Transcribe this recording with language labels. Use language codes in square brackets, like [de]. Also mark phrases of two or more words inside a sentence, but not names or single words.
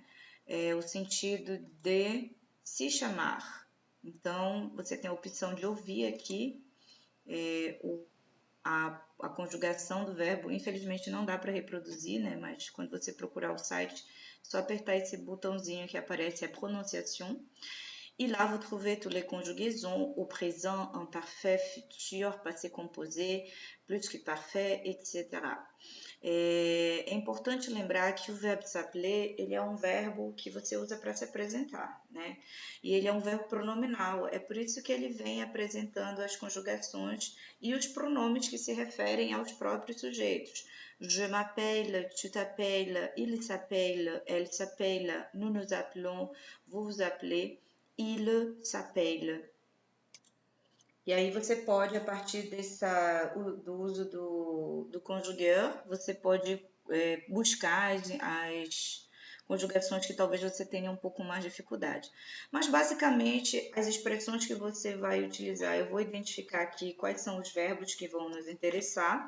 [pt] O sentido de se chamar. Então, você tem a opção de ouvir aqui a conjugação do verbo. Infelizmente não dá para reproduzir, né? Mas quando você procurar o site, só apertar esse botãozinho que aparece a prononciation. [fr] Et là, vous trouvez toutes les conjugaisons au présent, imparfait, futur, passé composé, plus que parfait, etc. [pt] É importante lembrar que o verbo s'appeler, ele é um verbo que você usa para se apresentar, né? E ele é um verbo pronominal, é por isso que ele vem apresentando as conjugações e os pronomes que se referem aos próprios sujeitos. [fr] Je m'appelle, tu t'appelles, il s'appelle, elle s'appelle, nous nous appelons, vous vous appelez, il s'appelle. [pt] E aí você pode, a partir do uso do conjugueur, você pode buscar as conjugações que talvez você tenha um pouco mais de dificuldade. Mas basicamente as expressões que você vai utilizar, eu vou identificar aqui quais são os verbos que vão nos interessar.